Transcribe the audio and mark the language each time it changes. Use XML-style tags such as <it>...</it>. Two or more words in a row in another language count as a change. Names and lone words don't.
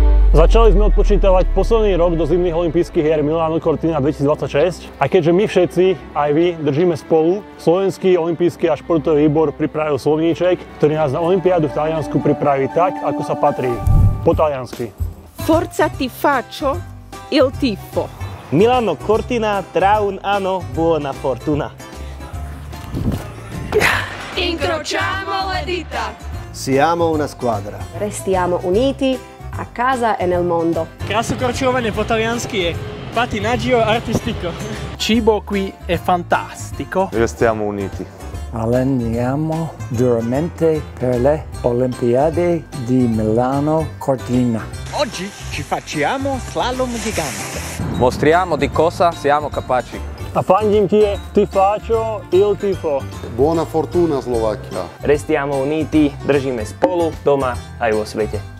<sk>Začali sme odpočítavať posledný rok do zimných olympijských hier Milano Cortina 2026 a keďže my všetci, aj vy, držíme spolu, Slovenský olympijský a športový výbor pripravil slovníček, ktorý nás na olympiádu v Taliansku pripraví tak, ako sa patrí. Po taliansky.</sk> <it>Forza ti faccio il tifo. Milano Cortina tra un anno buona fortuna. Incrociamo le dita. Siamo una squadra. Restiamo uniti a casa e nel mondo.</it> <sk>Krasu korčovanie po taliansky je</sk> <it>patinaggio artistico. Cibo qui è fantastico. Restiamo uniti. Alleniamo duramente per le Olimpiadi di Milano Cortina. Oggi ci facciamo slalom gigante. Mostriamo di cosa siamo capaci.</it> <sk>A fandím ti</sk> <it>faccio il tifo. Buona fortuna Slovakia. Restiamo uniti,</it> <sk>držíme spolu doma aj vo svete.</sk>